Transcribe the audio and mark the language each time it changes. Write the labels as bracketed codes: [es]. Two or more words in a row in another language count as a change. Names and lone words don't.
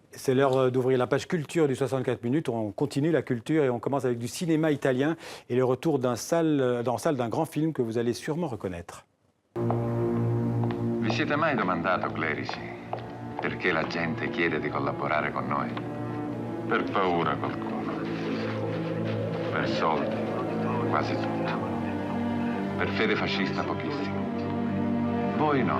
[fr] C'est l'heure d'ouvrir la page culture du 64 minutes. On continue la culture et on commence avec du cinéma italien et le retour dans salle d'un grand film que vous allez sûrement reconnaître. [it] Vi siete mai domandato, clerici, perché la gente chiede di collaborare con noi? Per paura qualcuno. Per soldi, quasi tutto. Per fede fascista pochissimo. Voi no.